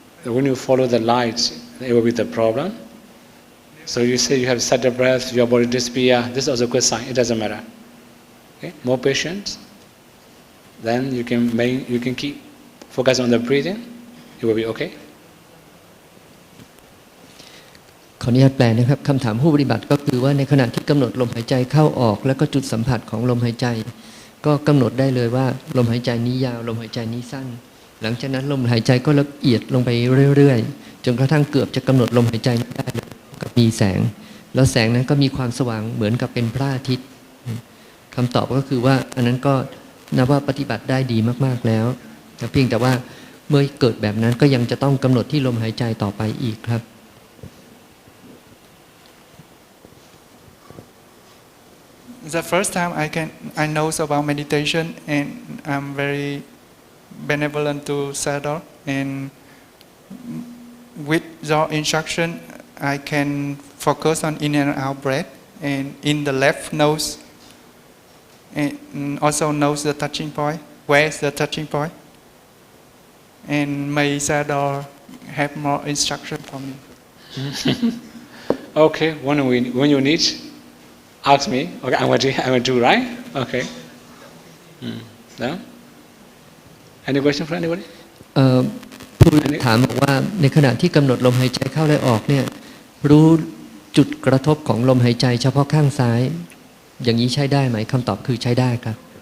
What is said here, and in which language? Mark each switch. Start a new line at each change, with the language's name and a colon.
English: When you follow the light, it will be the problem. So you say you have subtle breath, your body disappear. This is also a good sign. It doesn't matter. Okay? More patience. Then you can keep focus on the breathing. It will be okay.
Thai: ขออนุญาตแปลนะครับคำถามผู้ปฏิบัติก็คือว่าในขณะที่กำหนดลมหายใจเข้าออกแล้วก็จุดสัมผัสของลมหายใจก็กำหนดได้เลยว่าลมหายใจนี้ยาวลมหายใจนี้สั้นหลังจากนั้นลมหายใจก็ละเอียดลงไปเรื่อยๆจนกระทั่งเกือบจะกำหนดลมหายใจไม่ได้เลยก็มีแสงแล้วแสงนั้นก็มีความสว่างเหมือนกับเป็นพระอาทิตย์คำตอบก็คือว่าอันนั้นก็นับว่าปฏิบัติได้ดีมากๆแล้วเพียงแต่ว่าเมื่อเกิดแบบนั้นก็ยังจะต้องกำหนดที่ลมหายใจต่อไปอีกครับ
English: The first time I know about meditation and I'm very benevolent to Sador and with your instruction I can focus on in and out breath and in the left nose and also nose the touching point. Where is the touching point? And may Sador have more instruction for me. Okay, when you need, ask me. Okay, I'm going to do, right? Okay. No? Any question for anybody?
Thai: ผู้ถามบอกว่าในขณะที่กำหนดลมหายใจเข้าและออกเนี่ยรู้จุดกระทบของลมหายใจเฉพาะข้างซ้ายอย่างนี้ใช้ได้ไหมคำตอบคือใช้ได้ครับ